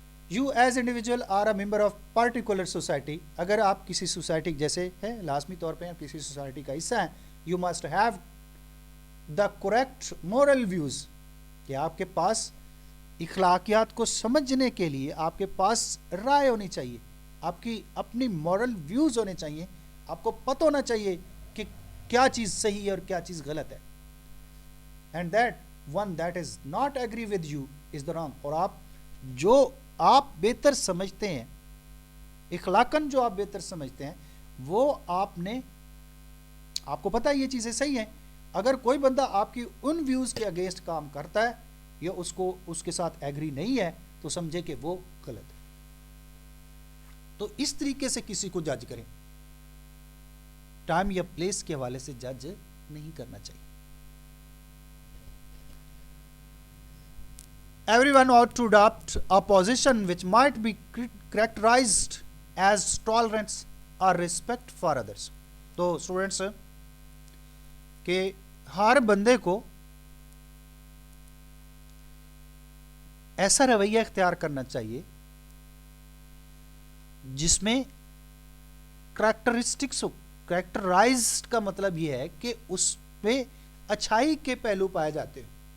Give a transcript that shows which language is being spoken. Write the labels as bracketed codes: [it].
[en] You as individual are a member of particular society. [ur] اگر آپ کسی سوسائٹی جیسے ہے لازمی طور پہ آپ کسی سوسائٹی کا حصہ ہیں، [en] you must have the correct moral views, [ur] کہ آپ کے پاس اخلاقیات کو سمجھنے کے لیے آپ کے پاس رائے ہونی چاہیے، آپ کی اپنی مورل ویوز ہونے چاہیے. آپ کو پتہ ہونا چاہیے کہ کیا چیز صحیح ہے اور کیا چیز غلط ہے. [en] And that one that is not agree with you is the wrong. [ur] اور آپ بہتر سمجھتے ہیں، اخلاقاً جو آپ بہتر سمجھتے ہیں، وہ آپ کو پتہ ہے یہ چیزیں صحیح ہیں. اگر کوئی بندہ آپ کی ان ویوز کے اگینسٹ کام کرتا ہے یا اس کے ساتھ ایگری نہیں ہے تو سمجھے کہ وہ غلط ہے. تو اس طریقے سے کسی کو جج کریں، ٹائم یا پلیس کے حوالے سے جج نہیں کرنا چاہیے. [en] Everyone ought to adopt a position which might be characterized as tolerance or respect for others. [ur] تو اسٹوڈینٹس، کہ ہر بندے کو ایسا رویہ اختیار کرنا چاہیے جس میں کریکٹرسٹکس، کریکٹرائزڈ کا مطلب یہ ہے کہ اس پہ اچھائی کے پہلو پائے جاتے ہیں.